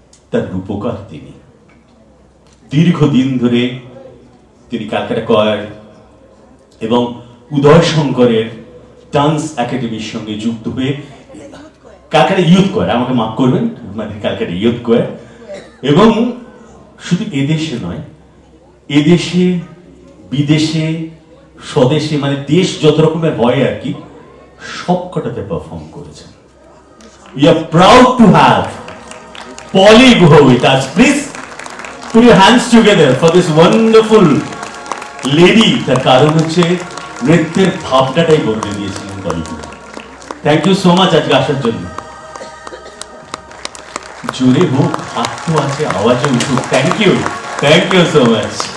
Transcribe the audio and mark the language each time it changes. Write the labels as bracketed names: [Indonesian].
[Bangla] তার রূপকার তিনি। দীর্ঘদিন ধরে তিনি ক্যালকাটা কয়ার এবং উদয় শঙ্করের ডান্স একাডেমির সঙ্গে যুক্ত হয়ে ক্যালকাটা ইয়ুথ কয়ার, আমাকে মাফ করবেন, মানে ক্যালকাটা ইয়ুথ কয়ার, এবং শুধু এদেশে নয়, এদেশে বিদেশে স্বদেশে, মানে দেশ যত রকমের হয় আর কি, সবকটাতে পারফর্ম করেছেন। [English] We are proud to have Polly Guha with us. Please put your hands together for this wonderful lady. [Bangla] তার কারণ হচ্ছে নৃত্যের ভাবনাটাই বদলে দিয়েছিলেন পলি গুহা। [English] thank you so much [Bangla] আজকে আসার জন্য। জোরে হোক, হাত তো আছে, আওয়াজে উঠুক। [English] Thank you so much.